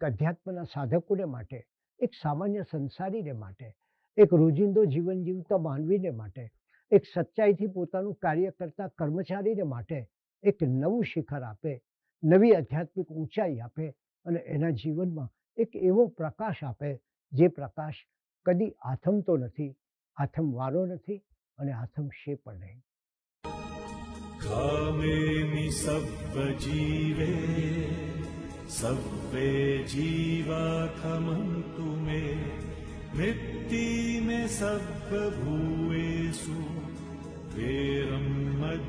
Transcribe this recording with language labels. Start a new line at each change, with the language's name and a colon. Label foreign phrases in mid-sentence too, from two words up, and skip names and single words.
Gujarati: અધ્યાત્મના સાધકોને માટે, એક સામાન્ય સંસારીને માટે, એક રોજિંદો જીવન જીવતા માનવીને માટે, એક સચ્ચાઈથી પોતાનું કાર્ય કરતા કર્મચારીને માટે એક નવું શિખર આપે, નવી આધ્યાત્મિક ઊંચાઈ આપે, અને એના જીવનમાં એક એવો પ્રકાશ આપે જે પ્રકાશ કદી આથમતો નથી, આથમવાનો નથી, અને આથમશે પણ નહીં.
Pali: कामेमि सब्बजीवे सब्बे जीवाथमन्तु मे वृत्ति में सब्बभूतेषु वेरम्